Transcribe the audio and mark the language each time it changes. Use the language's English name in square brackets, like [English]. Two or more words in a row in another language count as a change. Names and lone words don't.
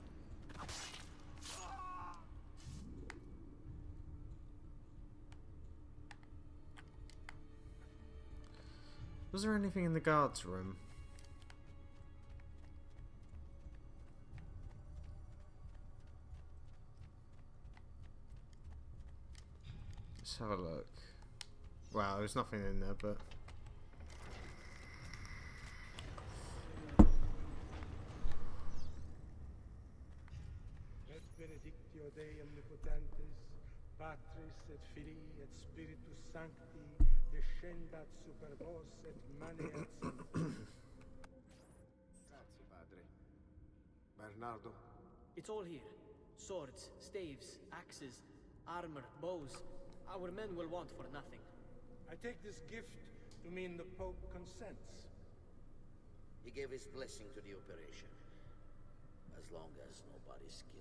[English] Was there anything in the guards room? Let's have a look. Wow, there's nothing in there, but... [Latin] Et benedictio Dei omnipotentis, Patris et Filii et Spiritus Sancti, descendat super vos et maneat sancti. [Italian] Grazie, padre. Bernardo? [English] It's all here. Swords, staves, axes, armor, bows. Our men will want for nothing. I take this gift to mean the Pope consents. He gave his blessing to the operation. As long as nobody's killed.